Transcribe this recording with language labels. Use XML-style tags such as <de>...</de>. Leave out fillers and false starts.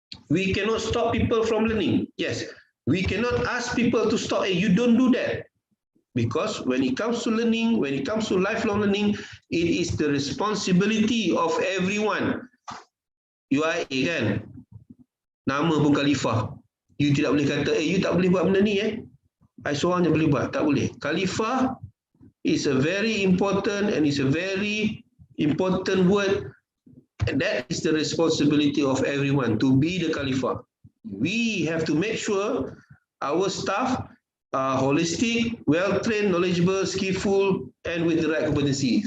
<en>We cannot stop people from learning. Yes, we cannot ask people to stop. Hey, you don't do that. Because when it comes to learning, when it comes to lifelong learning, it is the responsibility of everyone. You are</en> <ms>kan? Nama pun khalifah. You tidak boleh kata, you tak boleh buat benda ni I seorang je boleh buat. Tak boleh.</ms> <en>Khalifah is a very important and is a very important word. And that is the responsibility of everyone to be the khalifah. We have to make sure our staff are holistic, well-trained, knowledgeable, skillful and with the right competency.</en>